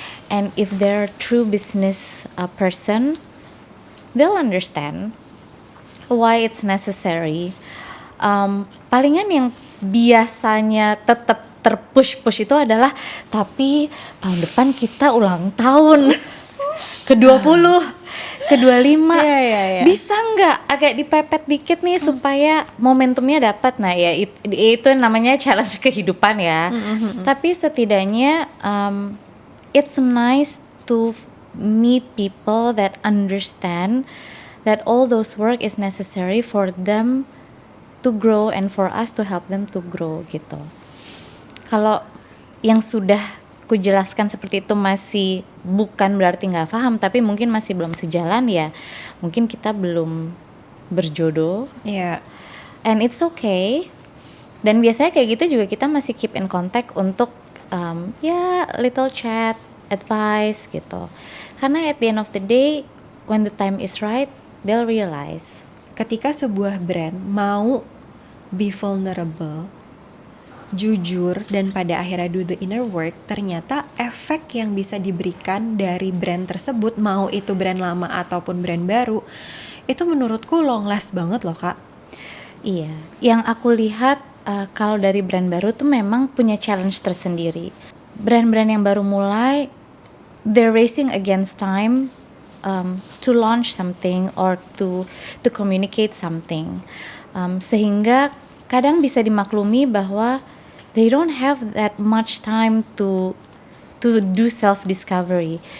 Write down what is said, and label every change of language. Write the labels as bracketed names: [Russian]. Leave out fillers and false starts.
[English] And if they're a true business person, they'll understand why it's necessary. [Indonesian] Palingan yang biasanya tetap terpush itu adalah, tapi tahun depan kita ulang tahun ke-20 ke-25, bisa nggak agak dipepet dikit nih supaya momentumnya dapat. Nah ya itu namanya challenge kehidupan ya. Tapi setidaknya [English] it's nice to meet people that understand that all those work is necessary for them to grow and for us to help them to grow [Indonesian] gitu. Kalau yang sudah kujelaskan seperti itu masih bukan berarti nggak paham, tapi mungkin masih belum sejalan ya, mungkin kita belum berjodoh. [English] And it's okay. [Indonesian] Dan biasanya kayak gitu juga kita masih [English] keep in contact [Indonesian] untuk [English] little chat, [Indonesian] advice gitu. Karena [English] at the end of the day, when the time is right, they'll realize. [Indonesian] Ketika sebuah brand mau [English] be vulnerable, [Indonesian] jujur, dan pada akhirnya [English] do the inner work, [Indonesian] ternyata efek yang bisa diberikan dari brand tersebut, mau itu brand lama ataupun brand baru, itu menurutku [English] long last [Indonesian] banget loh kak. Iya, yang aku lihat kalau dari brand baru tuh memang punya challenge tersendiri. Brand-brand yang baru mulai, [English] they're racing against time to launch something or to communicate something, [Indonesian] sehingga kadang bisa dimaklumi bahwa [English] they don't have that much time to do self discovery.